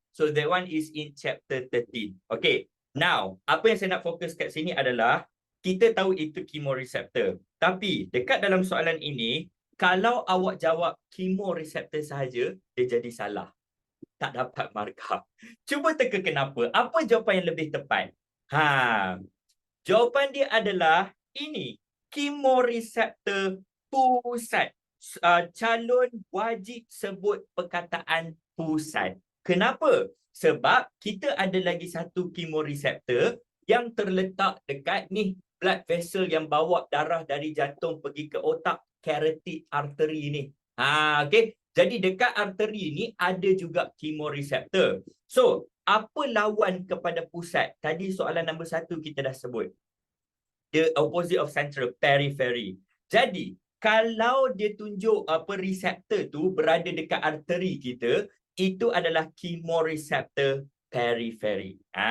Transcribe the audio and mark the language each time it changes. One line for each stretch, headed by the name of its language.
English: So that one is in chapter 13. Okay.
Malay: Now, apa yang saya nak fokus kat sini adalah kita tahu itu chemoreceptor. Tapi dekat dalam soalan ini, kalau awak jawab chemoreceptor sahaja, dia jadi salah. Tak dapat markah. Cuba teka kenapa. Apa jawapan yang lebih tepat? Jawapan dia adalah ini. Chemoreceptor pusat. Calon wajib sebut perkataan pusat. Kenapa? Sebab kita ada lagi satu chemoreceptor yang terletak dekat ni
English: blood vessel
Malay: yang bawa darah dari jantung pergi ke otak, carotid artery ni. Okay. Jadi dekat arteri ni ada juga chemoreceptor. So, apa lawan kepada pusat? Tadi soalan nombor 1 kita dah sebut.
English: The opposite of central, periphery.
Malay: Jadi, kalau dia tunjuk reseptor tu berada dekat arteri kita, itu adalah chemoreceptor periphery.